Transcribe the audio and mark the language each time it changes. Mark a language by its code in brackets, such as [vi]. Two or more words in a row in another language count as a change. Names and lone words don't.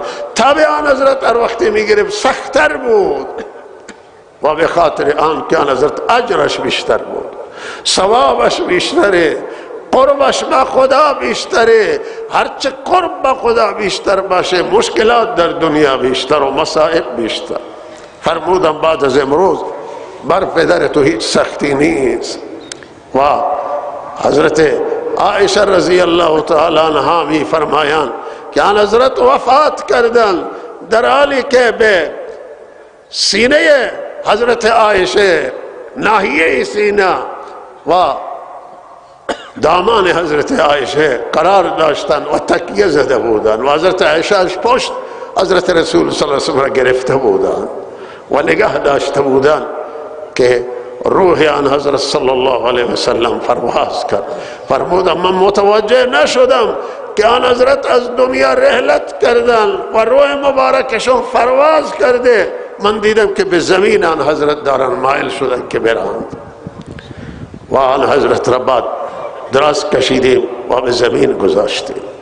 [fa] تب آن حضرت هر وقتی میگرفت سختتر بود و به خاطر آن که آن حضرت اجرش بیشتر بود، ثوابش بیشتره، قربش به خدا بیشتره. هرچه قرب به خدا بیشتر باشه مشکلات در دنیا بیشتر و مصائب بیشتر. فرمودم بعد از امروز بر پدر تو هیچ سختی نیست. و حضرت عائشہ [ar] رضی اللہ تعالی عنہا [fa] می فرمایان که آن حضرت وفات کردن در حالی که به سینه حضرت عائشہ، ناحیه سینه و دامان حضرت عائشہ قرار داشتن و تکیه زده بودن و حضرت عائشہ پشت حضرت رسول [ar] صلی اللہ علیہ وسلم [fa] را گرفته بودن و نگاه داشته بودن که روح آن حضرت [ar] صلی اللہ علیہ وسلم [fa] پرواز کرد. فرمودم من متوجه نشدم که آن حضرت از دنیا رحلت کردن و روح مبارکشون پرواز کرده، من دیدم که به زمین آن حضرت دارن مائل شدن که برند و آن حضرت را بعد دراز کشیدیم و به زمین گذاشتیم.